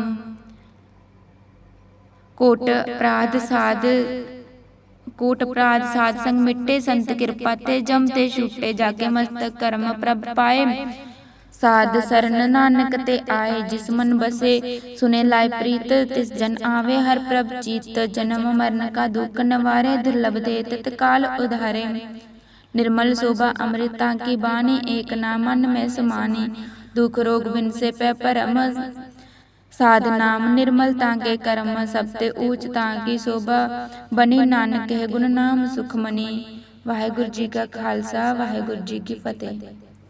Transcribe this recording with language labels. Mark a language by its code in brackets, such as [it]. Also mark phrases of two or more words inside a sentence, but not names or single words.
[bra] ਕੋਟ ਅਪਰਾਧ ਸਾਧ ਸੰਗ ਮਿਟੇ, ਸੰਤ ਕਿਰਪਾ ਤੇ ਜਮ ਤੇ ਛੂਟੇ। ਜਾਕੇ ਮਸਤਕ ਕਰਮ ਪ੍ਰਭ ਪਾਏ, ਸਾਧ ਸਰਨ ਨਾਨਕ ਤੇ ਆਏ। ਜਿਸ ਮਨ ਬਸੇ ਸੁਨੇ ਲਾਇ ਪ੍ਰੀਤ, ਤਿਸ ਜਨ ਆਵੇ ਹਰਿ ਪ੍ਰਭ ਚੀਤ। ਜਨਮ ਮਰਨ ਕਾ ਦੁਖ ਨਿਵਾਰੇ, ਦੁਰਲਭ ਦੇ ਤਤਕਾਲ ਉਧਾਰੇ। निर्मल शोभा अमृता की बानी, एक नाम मन में समानी। दुख रोग बिन से पै परम, साध नाम निर्मल तांके करम। सबते ऊच तांकी शोभा बनी, नानक है गुण नाम सुख मनी। वाहिगुरु जी का खालसा, वाहिगुरु जी की फतेह।